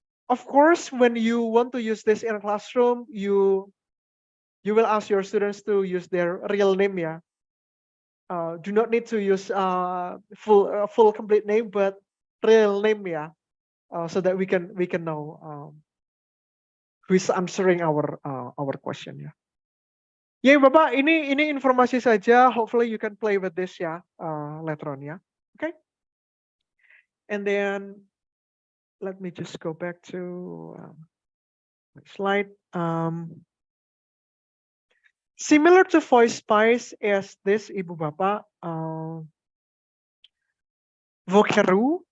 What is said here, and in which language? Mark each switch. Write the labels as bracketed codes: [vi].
[en] Of course, when you want to use this in a classroom, you will ask your students to use their real name, yeah. Do not need to use full complete name, but real name, yeah. So that we can know who is answering our question, ya. [id] Ya Bapak, ini informasi saja. [en] Hopefully you can play with this ya later on, ya. Okay. And then let me just go back to my slide. Similar to Voice Spice as this, Ibu Bapak, Vocaru.